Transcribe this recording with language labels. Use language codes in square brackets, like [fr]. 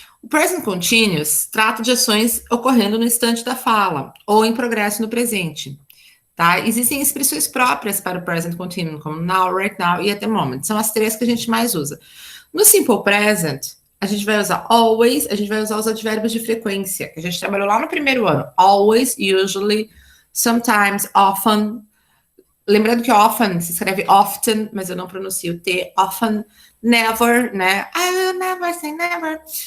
[pt] O present continuous trata de ações ocorrendo no instante da fala ou em progresso no presente, tá? Existem expressões próprias para o present continuous, como now, right now e at the moment. São as três que a gente mais usa. No simple present, a gente vai usar always, a gente vai usar os advérbios de frequência, que a gente trabalhou lá no primeiro ano. [en] Always, usually, sometimes, often. [pt] Lembrando que often se escreve often, mas eu não pronuncio T, often, never, né? [en] I will never say never.